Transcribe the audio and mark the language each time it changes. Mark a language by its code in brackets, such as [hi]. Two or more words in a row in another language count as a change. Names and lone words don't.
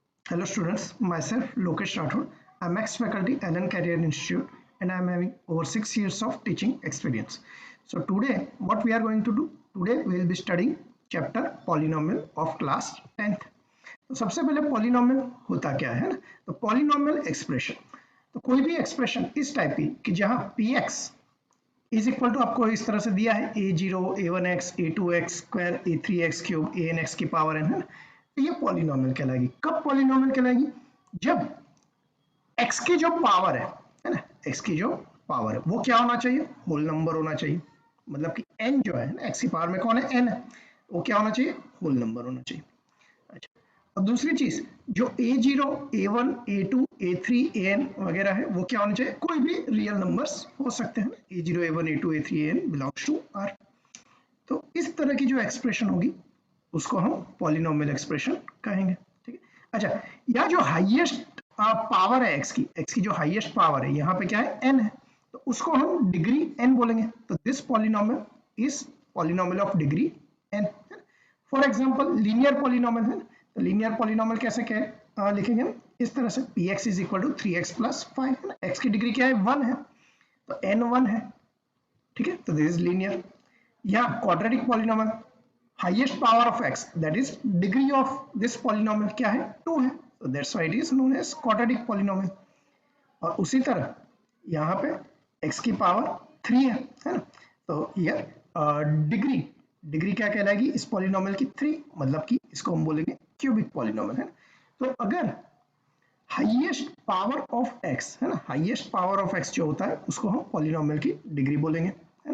[en] Hello students, myself Lokesh Rathod. I'm ex-faculty Allen Career Institute and I'm having over 6 years of teaching experience. So today what we are going to do, today we will be studying chapter polynomial of class 10th. [hi] तो सबसे पहले polynomial होता क्या है ना, तो [en] polynomial expression, [hi] तो कोई भी expression इस टाइप की कि जहां px [en] is equal to [hi] आपको इस तरह से दिया है a0 a1x a2x स्क्वायर a3x क्यूब anx की पावर n है ना, तो ये पॉलिनोमियल कहलाएगी। कब पॉलिनोमियल कहलाएगी? जब x की जो पावर है ना, x की जो पावर है वो क्या होना चाहिए? [en] whole number [hi] होना चाहिए। मतलब कि n जो है ना, x की पावर में कौन है? n है, वो क्या होना चाहिए? [en] whole number [hi] होना चाहिए। अच्छा, अब दूसरी चीज जो a0 a1 a2 a3 an वगैरह है वो क्या होना चाहिए? कोई भी [en] real numbers [hi] हो सकते हैं, [en] a0 a1 a2 a3 an belongs to r। [hi] तो इस तरह की जो एक्सप्रेशन होगी उसको हम [en] polynomial expression [hi] कहेंगे। ठीक है, अच्छा, या जो [en] highest power [hi] है x की जो [en] highest power [hi] है यहाँ पे क्या है? n है, तो उसको हम डिग्री n बोलेंगे। तो [en] this polynomial is polynomial of degree [hi] n। [en] for example linear polynomial [hi] है, तो [en] linear polynomial [hi] कैसे क्या लिखेंगे हम? इस तरह से px [en] is equal to 3x plus 5 [hi] है ना, x की डिग्री क्या है? 1 है, तो n 1 है। ठीक है, तो [en] this is linear. या quadratic polynomial, highest power of x, that is degree of this polynomial [hi] क्या है? 2 है, [en] so that's why it is known as quadratic polynomial। [hi] और उसी तरह यहाँ पे x की पावर 3 है ना, तो ये डिग्री क्या कहलाएगी इस पॉलिनोमियल की? 3, मतलब कि इसको हम बोलेंगे [en] cubic polynomial [hi] है ना। तो अगर [en] highest power of x [hi] है ना, [en] highest power of x [hi] जो होता है उसको हम पॉलिनोमियल की डिग्री बोलेंगे है ना।